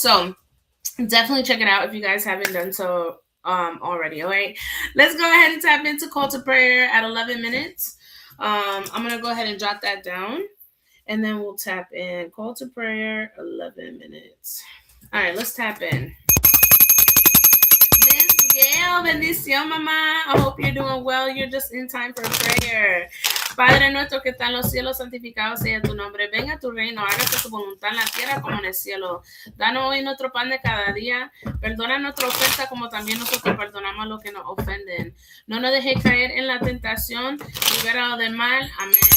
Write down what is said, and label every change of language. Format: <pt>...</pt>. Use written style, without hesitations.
<en>So definitely check it out if you guys haven't done so already. All right, let's go ahead and tap into call to prayer at 11 minutes. I'm gonna go ahead and jot that down, and then we'll tap in call to prayer 11 minutes. All right, let's tap in.</en> <es>Miss Gail, bendición, mamá.</es> <en>I hope you're doing well. You're just in time for prayer.</en> <es>Padre nuestro que está en los cielos, santificado sea tu nombre. Venga tu reino, hágase tu voluntad en la tierra como en el cielo. Danos hoy nuestro pan de cada día. Perdona nuestra ofensa como también nosotros perdonamos a los que nos ofenden. No nos dejes caer en la tentación, libéranos del mal. Amén.</es>